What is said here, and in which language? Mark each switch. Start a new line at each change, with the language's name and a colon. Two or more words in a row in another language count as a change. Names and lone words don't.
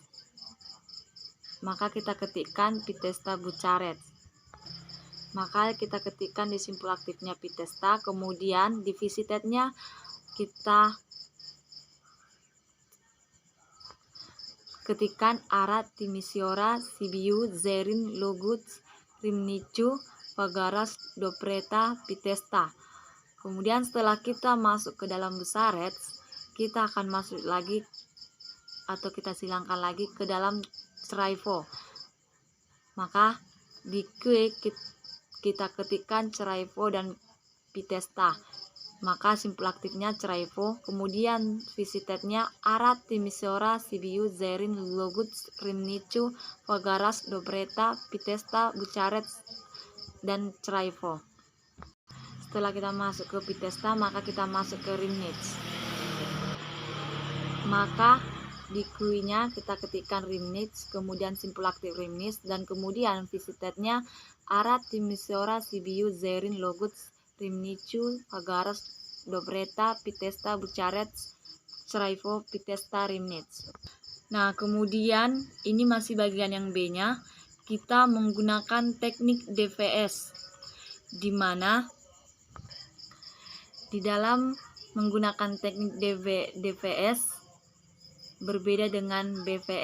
Indonesian: Maka kita ketikkan Pitesta, Bucaret. Maka kita ketikkan di simpul aktifnya Pitesta. Kemudian di visitednya kita ketikkan Arad, Timisoara, Sibiu, Zerin, Loguts, Remnicu, Fagaras, Dobreta, Pitesta. Kemudian setelah kita masuk ke dalam Bucaret, kita akan masuk lagi atau kita silangkan lagi ke dalam Craivo. Maka di Q kita ketikkan Craivo dan Pitesta. Maka simpul aktifnya Craivo, kemudian visitetnya Arad, Timisoara, Sibiu, Zerin, Loguts, Rimnicu, Fagaras, Dobreta, Pitesta, Bucharest, dan Craivo. Setelah kita masuk ke Pitesta, maka kita masuk ke Rimnic. Maka di Q-nya kita ketikkan Rimnic, kemudian simpul aktif Rimnic, dan kemudian visitetnya Arad, Timisoara, Sibiu, Zerin, Loguts, Rimnicu, Fagaras, Dobreta, Pitesta, Bucharest, Craivo, Pitesta, Rimnic. Nah, kemudian ini masih bagian yang B-nya. Kita menggunakan teknik DVS, di mana di dalam menggunakan teknik DVS berbeda dengan BVS.